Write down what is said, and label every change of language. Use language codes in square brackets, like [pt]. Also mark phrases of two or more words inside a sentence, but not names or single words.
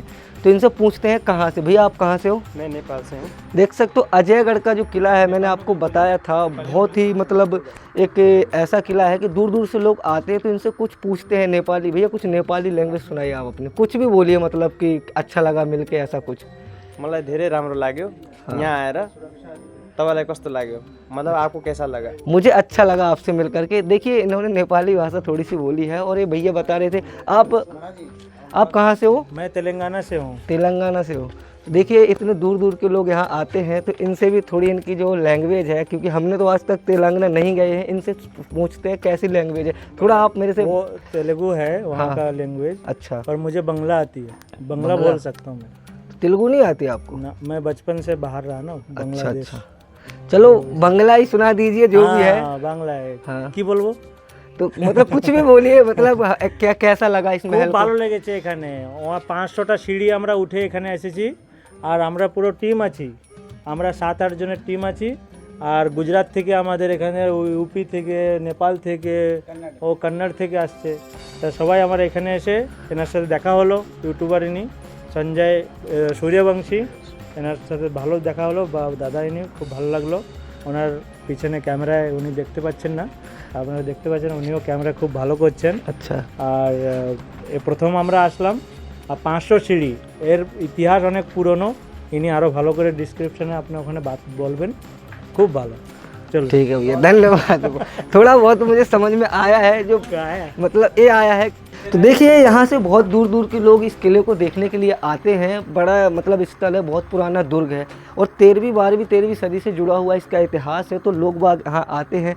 [hi] तो इनसे पूछते हैं कहाँ से, भैया आप कहाँ से हो? मैं नेपाल से हूँ। देख सकते हो अजयगढ़ का जो किला है, मैंने आपको बताया था, बहुत ही मतलब एक ऐसा किला है कि दूर दूर से लोग आते हैं। तो इनसे कुछ पूछते हैं नेपाली, भैया कुछ नेपाली लैंग्वेज सुनाइए आप अपने, कुछ भी बोलिए, मतलब कि अच्छा लगा मिलके, ऐसा कुछ। [ne] मलाई धेरै राम्रो लाग्यो यहाँ आएर। तपाईँलाई कस्तो लाग्यो, [hi] मतलब आपको कैसा लगा? मुझे अच्छा लगा आपसे मिल करके। देखिए इन्होंने नेपाली भाषा थोड़ी सी बोली है और ये भैया बता रहे थे आप कहाँ से हो? मैं तेलंगाना से हूँ। तेलंगाना से हो। देखिए इतने दूर दूर के लोग यहाँ आते हैं तो इनसे भी थोड़ी इनकी जो लैंग्वेज है, क्योंकि हमने तो आज तक तेलंगाना नहीं गए हैं, इनसे पूछते हैं कैसी लैंग्वेज है। थोड़ा आप मेरे से। वो तेलुगु है वहाँ हाँ। का लैंग्वेज। अच्छा, पर मुझे बंगला आती है, बंगला बोल सकता हूँ मैं। तेलुगु नहीं आती आपको? ना, मैं बचपन से बाहर रहा ना, बांग्लादेश। अच्छा, चलो बंगला ही सुना दीजिए जो भी है। हाँ, बांग्ला है। हाँ। [bn] কী বলব? [hi] तो मतलब कुछ भी बोलिए, मतलब क्या कैसा लगा इस महल [bn] খুব [hi] को? [bn] ভালো লেগেছে এখানে। ওয়া 500টা সিঁড়ি আমরা উঠে এখানে এসেছি, আর আমরা পুরো টিম আছি, আমরা 7-8 জনের টিম আছি। আর গুজরাট থেকে আমাদের এখানে ইউপি থেকে, নেপাল থেকে, ও কন্নড় থেকে আসছে। তা সবাই আমার এখানে এসে এনার সাথে দেখা হলো। ইউটিউবার ইনি সঞ্জয় সূর্যবংশী, এনার সাথে ভালো দেখা হলো, বা দাদা ইনি, খুব ভালো লাগলো। ওনার পিছনে ক্যামেরায় উনি দেখতে পাচ্ছেন না, আপনারা দেখতে পাচ্ছেন, উনিও ক্যামেরা খুব ভালো করছেন। [hi] अच्छा, [bn] আর এ প্রথম আমরা আসলাম। আর 500 সিঁড়ি, এর ইতিহাস অনেক পুরনো। ইনি আরও ভালো করে ডিসক্রিপশনে আপনি ওখানে বাত বলবেন, খুব ভালো। [hi] चलो ठीक है भैया, धन्यवाद। थोड़ा बहुत मुझे समझ में आया है, जो आया। मतलब ये आया है। तो देखिए यहाँ से बहुत दूर दूर के लोग इस किले को देखने के लिए आते हैं। बड़ा मतलब स्थल है, बहुत पुराना दुर्ग है और 13वीं सदी से जुड़ा हुआ इसका इतिहास है। तो लोग बाग यहाँ आते हैं।